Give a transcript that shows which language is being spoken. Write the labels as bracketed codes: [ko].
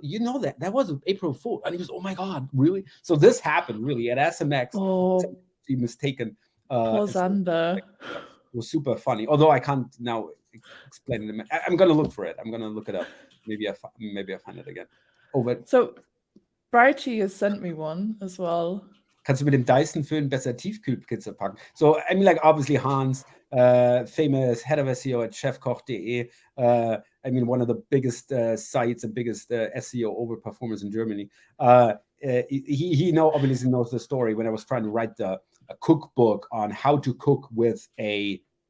[en] You know that was April Fool, and he was, oh my God, really? So this happened really at SMX. He mistaken. Poor Xander. It was super funny. Although I can't now explain it. I'm gonna look for it. I'm gonna look it up. Maybe I find it again. So Brighty has sent me one as well. [de] Kannst du mit dem Dyson-Föhn besser Tiefkühlpizza packen? [en] So, I mean, like, obviously Hans, famous head of SEO at chefkoch.de. I mean, one of the biggest sites and biggest SEO overperformers in Germany. He obviously knows the story when I was trying to write a cookbook on how to cook with a